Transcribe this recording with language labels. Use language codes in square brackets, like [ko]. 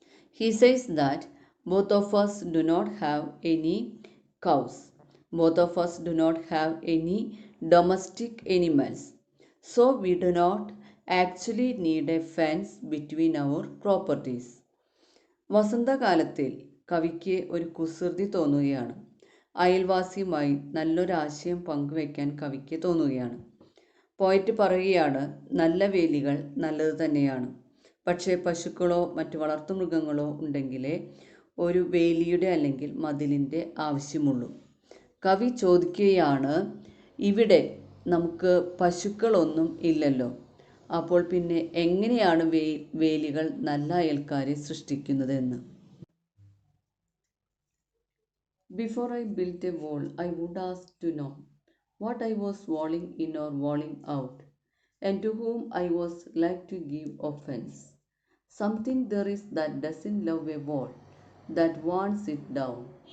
[en] He says that both of us do not have any cows. Both of us do not have any domestic animals. So we do not actually need a fence between our properties. [ml] വസന്തകാലത്തിൽ കവിക്ക് ഒരു കുസൃതി തോന്നുകയാണ്. അയൽവാസിയുമായി നല്ലൊരാശയം പങ്കുവയ്ക്കാൻ കവിക്ക് തോന്നുകയാണ്. Poet പറയുകയാണ്, നല്ല വേലികൾ നല്ലത് തന്നെയാണ്. പക്ഷേ പശുക്കളോ മറ്റു വളർത്തുമൃഗങ്ങളോ ഉണ്ടെങ്കിലേ ഒരു വേലിയുടെ അല്ലെങ്കിൽ മതിലിൻ്റെ ആവശ്യമുള്ളൂ. കവി ചോദിക്കുകയാണ്, ഇവിടെ നമുക്ക് പശുക്കളൊന്നും ഇല്ലല്ലോ, അപ്പോൾ പിന്നെ എങ്ങനെയാണ് വേലികൾ നല്ല അയൽക്കാരെ സൃഷ്ടിക്കുന്നതെന്ന്. [en] Before I built a wall, I would ask to know what I was walling in or walling out, and to whom I was like to give offense. Something there is that doesn't love a wall, that wants it down.